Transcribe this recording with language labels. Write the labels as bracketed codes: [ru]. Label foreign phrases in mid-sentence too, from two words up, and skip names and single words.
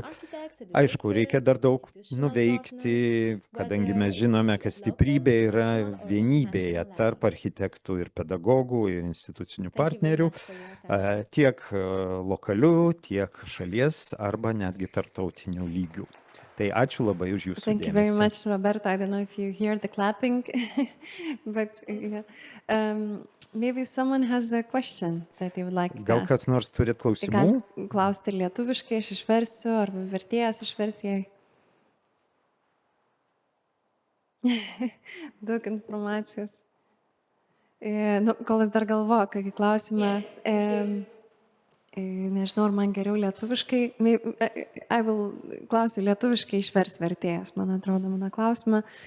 [lt] Aišku, reikia dar daug nuveikti, kadangi mes žinome, kad stiprybė yra vienybėje tarp architektų ir pedagogų ir institucinių partnerių, tiek lokalių, tiek šalies arba netgi tarptautinių lygių. Tai ačiū labai už jūsų dėmesį. [en] Thank you very much, Roberta. I don't know if you hear the clapping, but maybe someone has a question that they would like to ask. [lt] Gal kas nors turit klausimų? Klausti lietuviškai, aš išversiu, arba vertėjas išvers jai. Daug informacijos. Kol aš dar galvoju, kokį klausimą, nežinau, ar man geriau lietuviškai, klausiu lietuviškai, išvers vertėjas, man atrodo, mano klausimą.